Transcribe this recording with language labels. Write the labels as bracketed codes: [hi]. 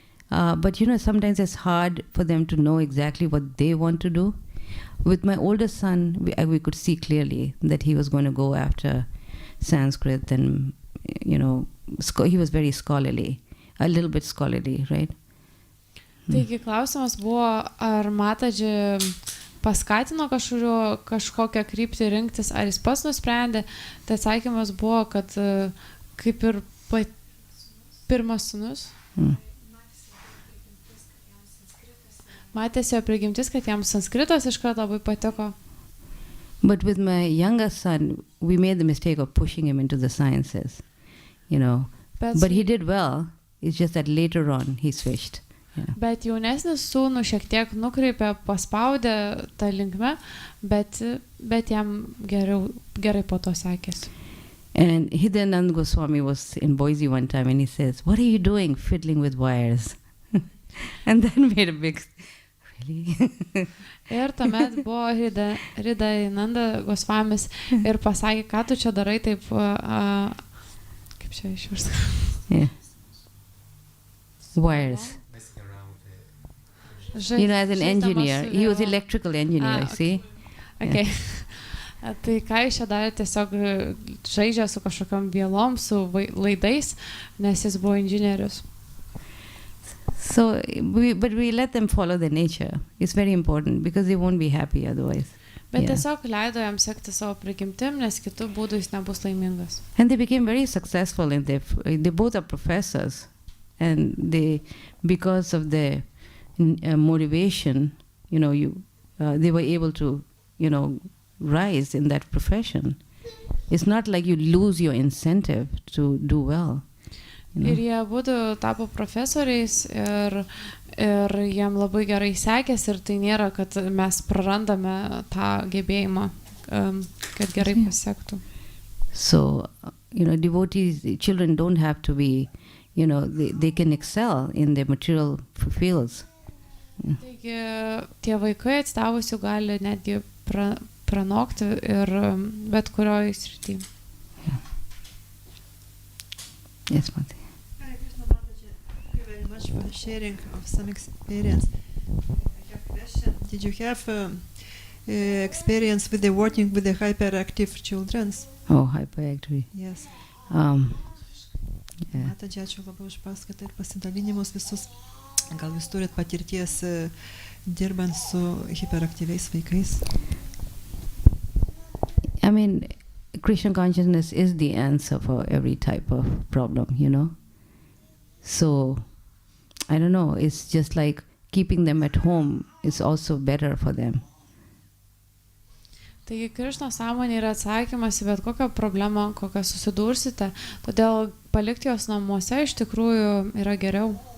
[en] But, sometimes it's hard for them to know exactly what they want to do. With my oldest son, we could see clearly that he was going to go after Sanskrit and, he was very scholarly, a little bit scholarly, right? [lt] Taigi klausimas buvo, ar mataji paskatino kažkokią kryptį rinktis, ar jis pats nusprendė. Tai atsakymas buvo, kad kaip ir pirmas sūnus. Matėsi jo prigimtis, kad jam sanskritas iškart labai patiko. [en] But with my younger son, we made the mistake of pushing him into the sciences, But he did well. It's just that later on he switched. Yeah. [lt] Bet jaunesnis sūnų šiek tiek nukreipė, paspaudė tą linkmę, bet jam gerai po to sekėsi. [en] And Hidanand Goswami was in Boise one time and he says, "What are you doing fiddling with wires?" And then made a big... Really? [lt] Ir tuomet buvo Hidananda Goswamis ir pasakė, ką tu čia darai taip, kaip čia išversti? [en] Yeah. Wires. As an engineer. He was electrical engineer, see? Okay. [lt] Tai ką jis čia darė, tiesiog žaidžia su kažkokiam vielom, su laidais, nes jis buvo inžinierius. [en] So, but we let them follow their nature. It's very important because they won't be happy otherwise. [lt] Bet tiesiog leido jam sekti savo prigimtim, nes kitų būdų jis nebus laimingas. [en] And they became very successful in they both are professors. And because of their motivation, they were able to, rise in that profession. It's not like you lose your incentive to do well. [lt] Ir jie būtų tapo profesoriais ir jiem labai gerai sekės ir tai nėra, kad mes prarandame tą gebėjimą, kad gerai pasiektų. [en] So, devotees, children don't have to be, they can excel in their material fields. [lt] Taigi, tie vaikai atstavusių gali netgi pranokti ir bet kurioje srityje. [en] Yeah. Yes, Mati. Hare Krishna Mataji, thank you very much for the sharing of some experience. I have a question. Did you have experience with the working with the hyperactive children? Oh, hyperactive. Yes. Yeah. [lt] Mataji, ačiū labai už paskaitą ir pasidalinimus visus. Gal jūs turit patirties dirbant su hiperaktyviais vaikais? [en] I mean, Krishna consciousness is the answer for every type of problem, So, I don't know, it's just like keeping them at home is also better for them. [lt] Taigi Krišnos sąmonė yra atsakymas į bet kokią problemą, kokią susidursite, todėl palikti jos namuose iš tikrųjų yra geriau.